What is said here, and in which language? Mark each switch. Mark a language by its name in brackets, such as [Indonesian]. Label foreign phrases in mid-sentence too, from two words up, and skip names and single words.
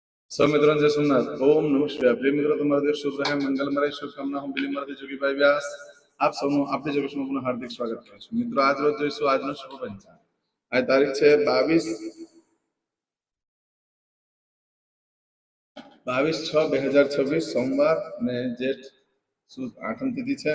[Hindi] सब मित्रों जय सोमनाथ। [Sanskrit] ओम नमः शिवाय। [Gujarati] प्रिय મિત્રો, તમારો દિવસ શુભ રહે, મંગલમય શુભકામના હું બિલીમરથી જોગીભાઈ વ્યાસ આપ સૌનું આપણી જોગેશમાં પુનઃ હાર્દિક સ્વાગત કરું છું। મિત્રો, આજ રોજ જોઈશું આજનો શુભ પંચાંગ। આજ તારીખ છે 22/6/2026 સોમવાર અને જેઠ સુદ આઠમ તિથિ છે।